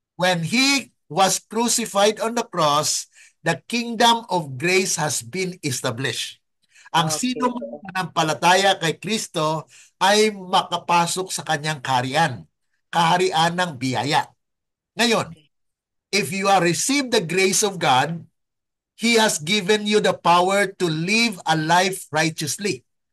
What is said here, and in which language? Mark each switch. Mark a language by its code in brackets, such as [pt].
[en] When He was crucified on the cross, the kingdom of grace has been established. [tl] Ang Okay. sino manampalataya kay Kristo ay makapasok sa kanyang kaharian ng biyaya. [en] Ngayon, if you are received the grace of God, He has given you the power to live a life righteously.